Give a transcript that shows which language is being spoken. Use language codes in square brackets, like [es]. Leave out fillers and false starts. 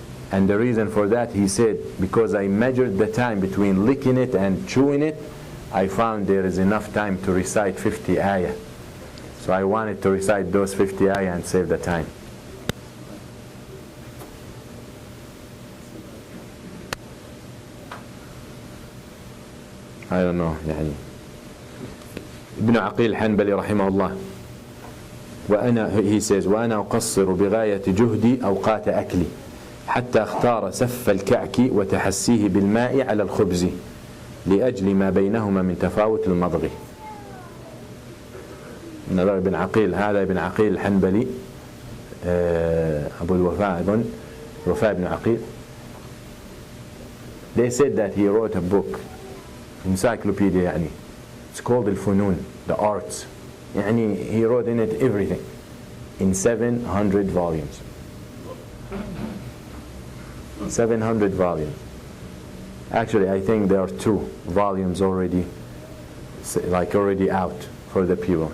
[en] And the reason for that, he said, because I measured the time between licking it and chewing it, I found there is enough time to recite 50 ayah. So I wanted to recite those 50 ayah and save the time. I don't know [ar] يعني. ابن عقيل الحنبلي رحمه الله [en] he says [ar] وأنا أقصر بغاية جهدي أوقات أكلي حتى اختار سف الكعك وتحسيه بالماء على الخبز لأجل ما بينهما من تفاوت المضغ. ابن عقيل، هذا ابن عقيل الحنبلي أبو الوفاء أظن، وفاء بن عقيل. [en] They said that he wrote a book, encyclopedia [ar] يعني. [en] It's called الفنون, the arts. [ar] يعني [en] he wrote in it everything in 700 volumes. 700 volumes. Actually, I think there are 2 volumes already out for the people.